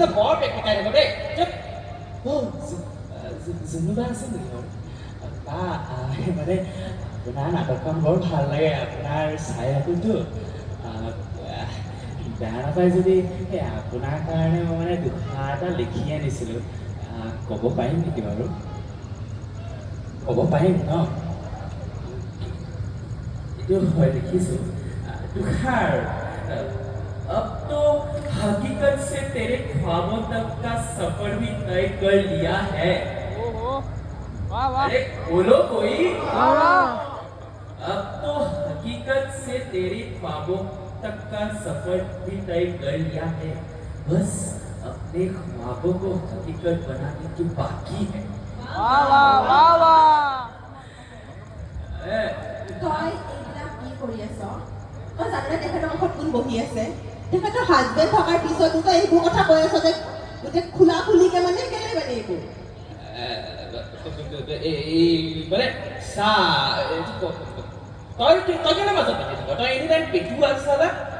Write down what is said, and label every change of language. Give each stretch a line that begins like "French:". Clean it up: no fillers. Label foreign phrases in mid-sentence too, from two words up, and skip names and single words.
Assamese: বৰ পেকেটাই থাকো দেই যেনিবা আছে নেকি মানে আপোনাৰ নাটকখন বৰ ভাল লাগে আপোনাৰ চাই থাকোঁতো বেয়া নাপায় যদি এই আপোনাৰ কাৰণে মই মানে দুষাৰ এটা লিখি আনিছিলোঁ ক'ব পাৰিম নেকি বাৰু ক'ব পাৰিম ন এইটো হয় লিখিছোঁ
Hindi: दुखार अब तो हकीकत से तेरे ख्वाबों तक का सफर भी तय कर लिया है अरे बोलो कोई अब तो हकीकत से तेरे ख्वाबों तक का सफर भी तय कर लिया है बस अपने ख्वाबों को हकीकत बनाने की बाकी है
Assamese: তই এইবিলাক কি কৰি আছ তই জাননে তেখেতৰ মুখত কোন বহি আছে তেখেতৰ হাজবেণ্ড থকাৰ পিছতো তই এইবোৰ কথা কৈ আছ যে গোটেই খোলা খুলিকে মানে কেলে মানে এইবোৰ মানে চা তই কেলে মাজত পাতি থাক তই
English: any time
Assamese: পেটু আছা না